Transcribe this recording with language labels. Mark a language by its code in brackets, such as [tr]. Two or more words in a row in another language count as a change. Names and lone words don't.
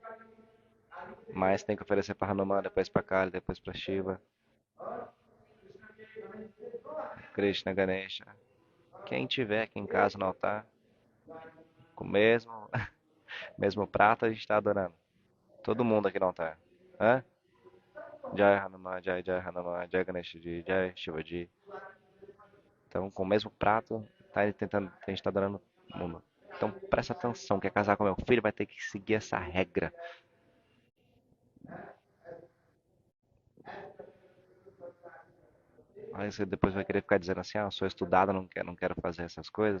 [pt] Mas tem que oferecer para Hanuman, depois para Kali, depois para Shiva, Krishna, Ganesha. Quem tiver aqui em casa no altar, com o mesmo, mesmo prato, a gente está adorando. Todo mundo aqui no altar. Hã? [hi] जय हनुमान जय जय हनुमान जय गणेश जी जय शिव जी. [pt] Então, com o mesmo prato, tá tentando, a gente está adorando o mundo. Então, presta atenção, quer casar com meu filho, vai ter que seguir essa regra. Aí você depois vai querer ficar dizendo assim, ah, eu sou estudado, não quero fazer essas coisas.